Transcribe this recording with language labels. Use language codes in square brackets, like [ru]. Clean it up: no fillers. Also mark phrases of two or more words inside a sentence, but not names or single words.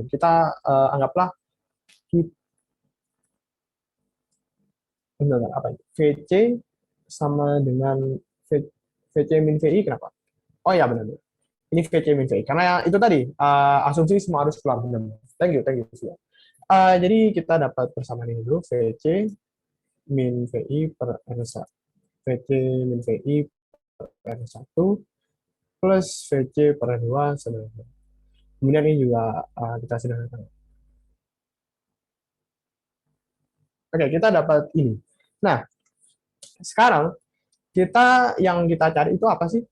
[id] Kita anggaplah apa ini? VC sama dengan VC min VI, kenapa? Oh ya benar. Ini VC min VI. Karena itu tadi, asumsi semua harus keluar. Benar. [en] Thank you. [id] Jadi kita dapat persamaan ini dulu, VC min VI per R1. VC min VI per R1 plus VC per R2 sama dengan 0. Kemudian ini juga kita sederhanakan. Oke, kita dapat ini. Nah, sekarang yang kita cari itu apa sih?